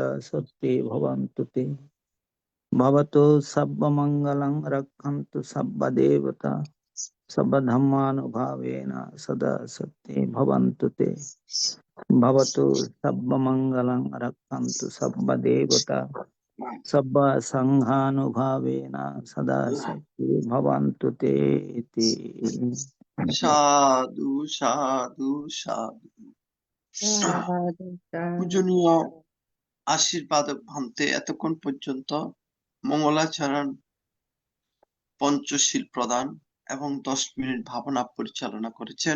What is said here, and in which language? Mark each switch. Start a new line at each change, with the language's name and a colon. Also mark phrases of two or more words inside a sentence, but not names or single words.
Pali: सत्ये भवन्तु ते भवतु सर्वमङ्गलं रक्षन्तु सर्वदेवता सर्वधर्मानुभावेन सदा सत्ये भवन्तु ते भवतु सर्वमङ्गलं रक्षन्तु सर्वदेवता सर्वसङ्घानुभावेन सदा सत्ये भवन्तु ते इति।
Bangla: সাধু সাধু সাধু। পূজনীয় আশীর্বাদক ভান্তে এতক্ষণ পর্যন্ত মঙ্গলাচরণ, পঞ্চশীল প্রদান এবং 10 মিনিট ভাবনা পরিচালনা করেছেন।